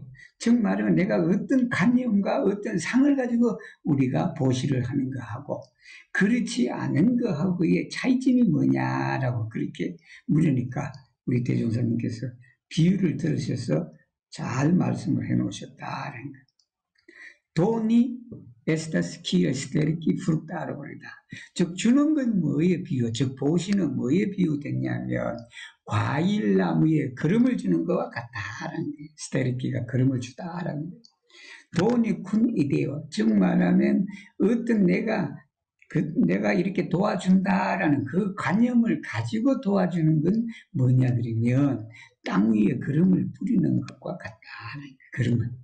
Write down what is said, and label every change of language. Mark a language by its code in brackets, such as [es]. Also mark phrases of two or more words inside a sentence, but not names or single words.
[ko] 즉 말하면 내가 어떤 관념과 어떤 상을 가지고 우리가 보시를 하는 거하고 그렇지 않은 거하고의 차이점이 뭐냐라고 그렇게 물으니까 우리 대종사님께서 비유를 들으셔서 잘 말씀을 해놓으셨다는 거예요. [eo] 돈이 estas kiel sterki fructarobol이다. [ko] 즉 주는 건 뭐에 비유? 즉 보시는 뭐에 비유됐냐면 과일나무에 거름을 주는 것과 같다라는 거예요. 스테르키가 거름을 주다라는 거예요. [eo] doni kun ideo. [ko] 즉 말하면 어떤 내가 이렇게 도와준다라는 그 관념을 가지고 도와주는 건 뭐냐 그러면 땅 위에 거름을 뿌리는 것과 같다는 거예요.